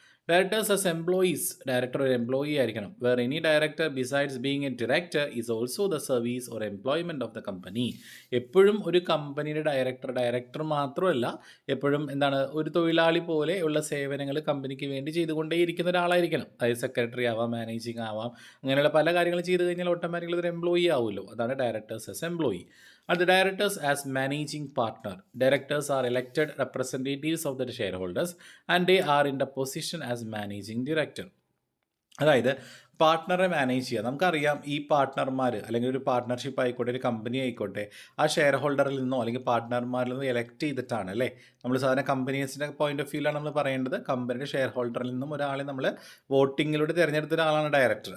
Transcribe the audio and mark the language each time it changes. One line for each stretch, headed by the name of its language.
English: directors as employees,
Malayalam: director ഒരു employee ആയിരിക്കണം.
English: Where any director besides being a director is also the service or employment of the company.
Malayalam: എപ്പോഴും ഒരു കമ്പനിയുടെ director മാത്രമല്ല, എപ്പോഴും എന്താണ്, ഒരു തൊഴിലാളി പോലെ ഉള്ള സേവനങ്ങൾ കമ്പനിക്ക് വേണ്ടി ചെയ്തുകൊണ്ടേയിരിക്കുന്ന ഒരാളായിരിക്കണം. അതായത് സെക്രട്ടറി ആവാം, മാനേജിങ് ആവാം, അങ്ങനെയുള്ള പല കാര്യങ്ങൾ ചെയ്ത് കഴിഞ്ഞാൽ ഓട്ടോമാറ്റിക്കലി ഒരു എംപ്ലോയി ആവുമല്ലോ. അതാണ് directors as employee.
English: The directors as managing partner. Directors are elected representatives of the shareholders and they are in the position as managing director.
Malayalam: അതായത് പാർട്ട്ണറെ മാനേജ് ചെയ്യുക. നമുക്കറിയാം, ഈ പാർട്ട്ണർമാർ അല്ലെങ്കിൽ ഒരു പാർട്ട്ണർഷിപ്പ് ആയിക്കോട്ടെ, ഒരു കമ്പനി ആയിക്കോട്ടെ, ആ ഷെയർ ഹോൾഡറിൽ നിന്നോ അല്ലെങ്കിൽ പാർട്ട്ണർമാരിൽ നിന്നോ എലക്ട് ചെയ്തിട്ടാണ് അല്ലേ. നമ്മൾ സാധാരണ കമ്പനീസിൻ്റെ പോയിന്റ് ഓഫ് വ്യൂവിലാണ് നമ്മൾ പറയേണ്ടത്. കമ്പനിയുടെ ഷെയർ ഹോൾഡറിൽ നിന്നും ഒരാളെ നമ്മൾ വോട്ടിങ്ങിലൂടെ തിരഞ്ഞെടുത്ത ഒരാളാണ് ഡയറക്ടർ.